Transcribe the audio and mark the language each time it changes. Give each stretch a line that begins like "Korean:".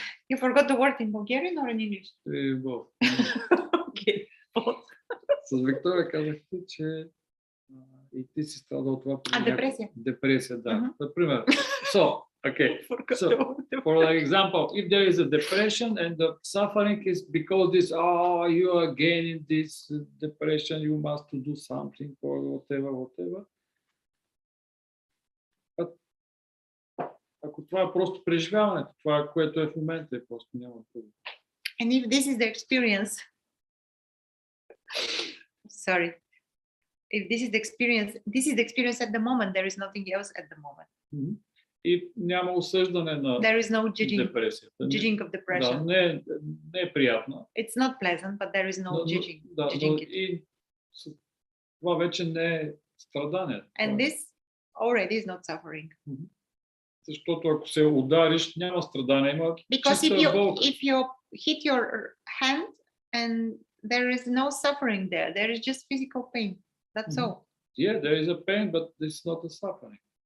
English: You forgot the word in Bulgarian or in English? Both. Okay, both.
Bulgarian: С Виктория казахте, че и ти си страдал от това. Депресия. Депресия, да. Например. So, okay.
English: So, for example, if there is a depression and the suffering is because this, you are again in this depression, you must do something or whatever.
Bulgarian: But, ако това е просто преживяването, това, което е в момента, е просто няма проблем.
English: And if this is the experience, sorry, if this is the experience at the moment, there is nothing else at the moment.
Bulgarian: И няма осъждане на
English: there is no
Bulgarian: депресията.
English: Judging of depression.
Bulgarian: Да, не е приятно.
English: It's not pleasant, but there is no judging. Judging it.
Bulgarian: И това вече не е страдание.
English: And this already is not suffering.
Bulgarian: Защото ако се удариш, няма страдание, има
English: Because
Bulgarian: чиста болка.
English: if you hit your hand and there is no suffering there is just physical pain. That's all. Yeah, there is a pain, but it's not a suffering.